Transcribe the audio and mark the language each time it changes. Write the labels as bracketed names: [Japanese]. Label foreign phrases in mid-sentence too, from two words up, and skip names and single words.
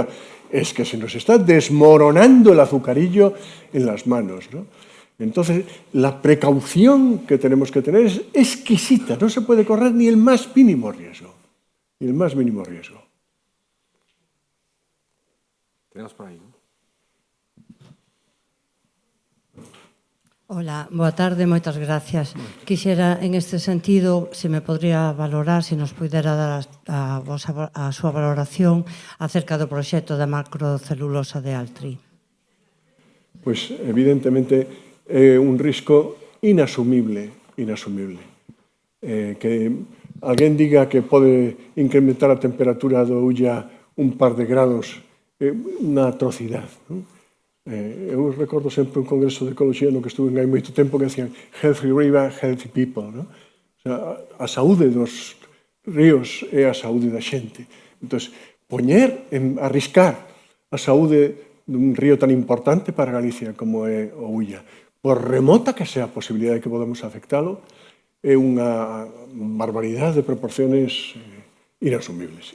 [Spanish] Es que se nos está desmoronando el azucarillo en las manos, ¿no? Entonces, la precaución que tenemos que tener es exquisita, no se puede correr ni el más mínimo riesgo, ni el más mínimo riesgo. Tenemos por ahí, ¿no? Hola, [Galician] boa tarde, moitas gracias. Quixera, en este sentido, se me podría valorar, se nos pudera dar a súa valoración acerca do proxecto da macrocelulosa de Altri. Pois, evidentemente, é un risco inasumible. Que alguén diga que pode incrementar a temperatura do Ulla un par de grados é unha atrocidade, non? Eu recordo sempre un congreso de ecoloxía no que estuve hai moito tempo que decían [English] healthy river, healthy people, [Galician] non? O sea, a saúde dos ríos é a saúde da xente. Entón, arriscar a saúde dun río tan importante para Galicia como é o Ulla, por remota que sea a posibilidade de que podamos afectalo, é unha barbaridade de proporciones inasumibles.